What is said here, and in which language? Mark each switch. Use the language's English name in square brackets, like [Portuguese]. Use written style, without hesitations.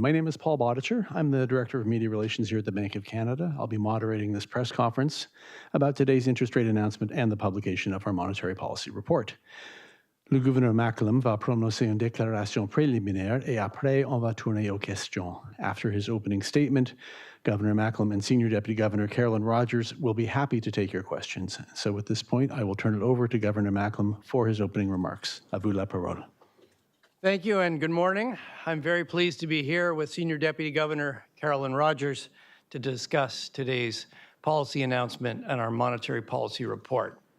[English] My name is Paul Bodicher. I'm the Director of Media Relations here at the Bank of Canada. I'll be moderating this press conference about today's interest rate announcement and the publication of our monetary policy report. [French] Le gouverneur Macklem va prononcer une déclaration préliminaire et après on va tourner aux questions. [English] After his opening statement, Governor Macklem and Senior Deputy Governor Carolyn Rogers will be happy to take your questions. So at this point, I will turn it over to Governor Macklem for his opening remarks. [French] À vous la parole. [English] Thank you and good morning. I'm very pleased to be here with Senior Deputy Governor Carolyn Rogers to discuss today's policy announcement and our monetary policy report.